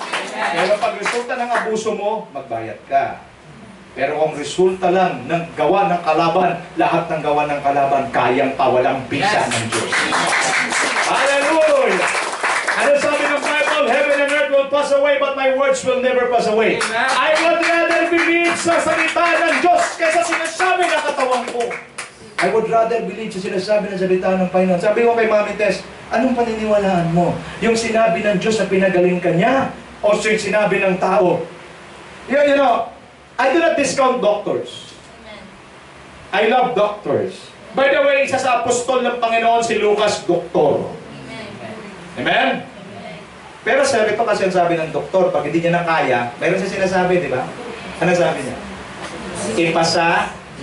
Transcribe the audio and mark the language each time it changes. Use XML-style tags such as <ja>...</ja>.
<tl>Pero pag resulta ng abuso mo, magbayad ka. Pero kung resulta lang ng gawa ng kalaban, lahat ng gawa ng kalaban, kayang pawalang bisa ng Diyos. Hallelujah! Ano sabi ng Bible?</tl> <en>Heaven and earth will pass away, but my words will never pass away. I would rather believe</en> <tl>sa salita ng Diyos kaysa sinasabi ng katawan ko.</tl> <en>I would rather believe</en> <tl>sa sinasabi ng salita ng Panginoon. Sabi ko kay Mami Tess, anong paniniwalaan mo? Yung sinabi ng Diyos na pinagaling ka niya? O yung sinabi ng tao?</tl> <en>You know, I do not discount doctors. I love doctors. By the way,</en> <tl>isa sa apostol ng Panginoon si Lucas, doktor. Amen? Pero sir, ito kasi ang sabi ng doktor, pag hindi niya na kaya, mayroon siya sinasabi, di ba? Ano sabi niya? Ipasa.</tl>